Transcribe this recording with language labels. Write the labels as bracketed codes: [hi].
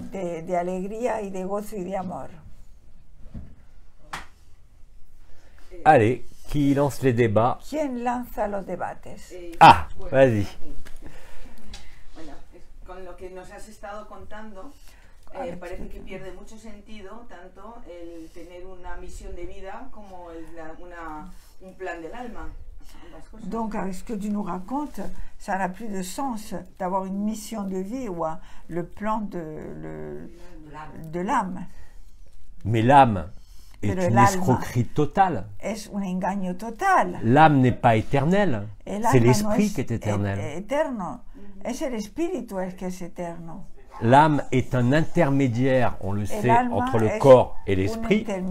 [es] De alegría y de gozo y de amor. [fr] Allez, qui lance les débats? [es] ¿Quién lanza los debates? [fr] Ah, vas-y. [es] Bueno, con lo que nos has estado contando, parece que pierde mucho sentido tanto el tener una misión de vida como un plan del alma. [fr] Donc, avec ce que tu nous racontes, ça n'a plus de sens d'avoir une mission de vie ou le plan de l'âme. Mais l'âme est une escroquerie totale. [es] Es un engaño total. [fr] L'âme n'est pas éternelle, c'est l'esprit qui est éternel. [es] Eterno. Es el espíritu el que es eterno. [fr] L'âme est un intermédiaire, on le sait, entre le corps et l'esprit.